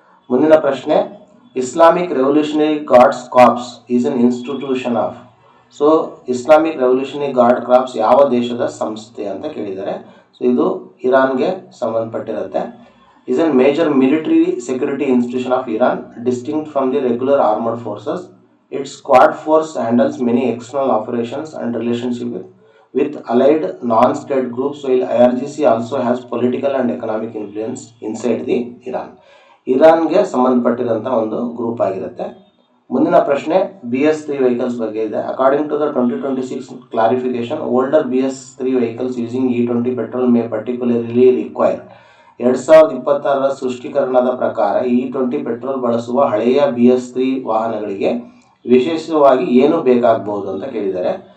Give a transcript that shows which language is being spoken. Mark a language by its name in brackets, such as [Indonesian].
[Kannada] ಮುಂದಿನ ಪ್ರಶ್ನೆ, [English] Islamic Revolutionary Guards Corps is an institution of. [Kannada] So Islamic revolutionary guard corps ಯಾವ ದೇಶದ ಸಂಸ್ಥೆ ಅಂತ ಕೇಳಿದ್ದಾರೆ. ಸೊ ಇದು ಇರಾನ್ಗೆ ಸಂಬಂಧಪಟ್ಟಿರುತ್ತೆ. [English] Is an major military security institution of Iran, distinct from the regular armoured forces. It's squad force handles many external operations and relationship with allied non-state groups, while IRGC also has political and economic influence inside the Iran. [Kannada] ಇರಾನ್ಗೆ ಸಂಬಂಧಪಟ್ಟಿರೋಂಥ ಒಂದು group ಆಗಿರುತ್ತೆ. ಮುಂದಿನ ಪ್ರಶ್ನೆ, BS3 vehicles ಬಗ್ಗೆ ಇದೆ. [English] According to the 2026 clarification, older BS3 vehicles using E20 petrol may particularly require. [Kannada] 2026 ಸೃಷ್ಟೀಕರಣದ ಪ್ರಕಾರ E20 petrol ಬಳಸುವ ಹಳೆಯ BS3 ವಾಹನಗಳಿಗೆ ವಿಶೇಷವಾಗಿ ಏನು ಬೇಕಾಗಬಹುದು ಅಂತ ಕೇಳಿದ್ದಾರೆ.